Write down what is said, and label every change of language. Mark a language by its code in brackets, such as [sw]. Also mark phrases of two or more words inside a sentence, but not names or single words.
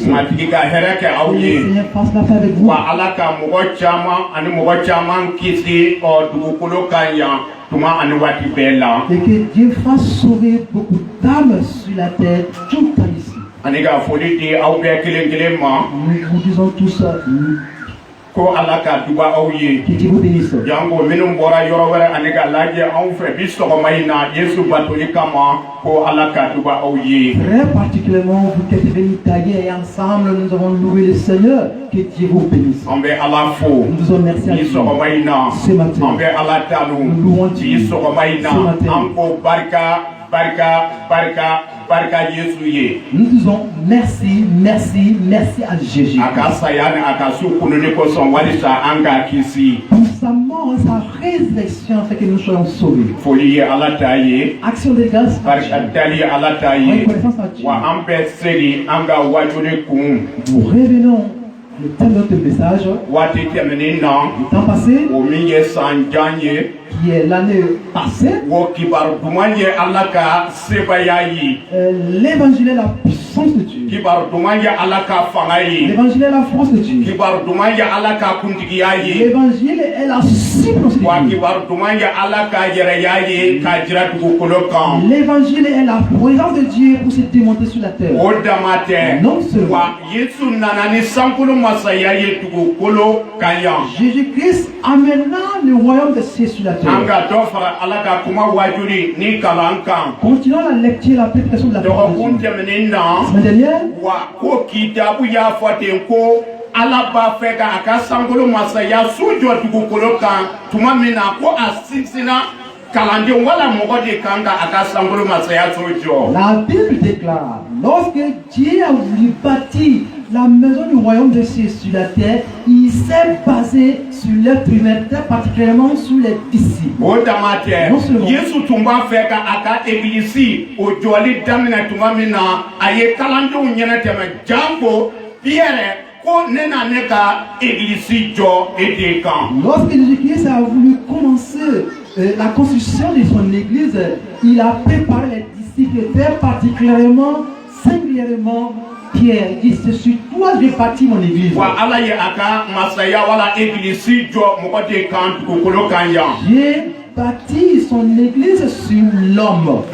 [fr] Que le Seigneur fasse la paix avec vous. Et que Dieu fasse sauver beaucoup d'âmes sur la terre tout à ici. Nous disons tous [bm] ko ala ka duba aw ye jango minnu bɔra yɔrɔ wɛrɛ ani ka lajɛ anw fɛ bi sɔgɔma in na Yesu batoli kama ko ala ka duba aw ye. [fr] Très particulièrement vous qui êtes venus tailler et ensemble nous avons loué le Seigneur. Que Dieu vous bénisse. [bm] An bɛ ala fo [fr] nous disons merci à Dieu [bm] sɔgɔma in na [fr] ce matin. [bm] An bɛ ala tanu [fr] nous louons Dieu [bm] sɔgɔma in na an ko barika Yesu ye. [fr] Nous disons merci à Jésus. [bm] Aka saya ni aka su kununi ko sɔn walisa an ka kisi. [fr] Pour sa mort et sa résurrection fait que nous soyons sauvés. [bm] Foli ye ala ta ye. [fr] Action de grâce. [bm] Barika dali ye ala ta ye. [fr] Reconnaissance à Dieu. [bm] Wa an bɛ seli an ka wajuli kun. [fr] Nous revenons le thème de notre message. [bm] Waati tɛmɛnen na. [fr] Le temps passé. [bm] O min ye san jan ye. [fr] Qui est l'année passée. L'évangile est la puissance de Dieu. L'évangile est la force de Dieu. L'évangile est la cible de Dieu. L'évangile est la présence de Dieu pour se démontrer sur la terre. Non seulement. Jésus-Christ amena le royaume de cieux sur la terre. Continuons la lecture et la prédication de la parole de Dieu. La semaine dernière, [bm] ala b'a fɛ ka a ka sankolo masaya su jɔ dugukolo kan tuma min na ko a sinsinna kalanden wala mɔgɔ de kan ka a ka sankolo masaya su jɔ. [fr] La Bible déclare, lorsque Dieu a voulu bâtir la maison du royaume de Dieu sur la terre, il s'est basé sur l'être humain, très particulièrement sur les disciples. [bm] O dama tɛ Yesu tun b'a fɛ ka a ka église o jɔli daminɛ tuma min na a ye kalandenw ɲɛnɛ tɛmɛ janko Pierre. [fr] Lorsque Jésus-Christ a voulu commencer la construction de son église, il a préparé les disciples, très particulièrement, singulièrement, Pierre. Il dit, c'est sur toi que je bâtis mon église. J'ai bâti son église sur l'homme.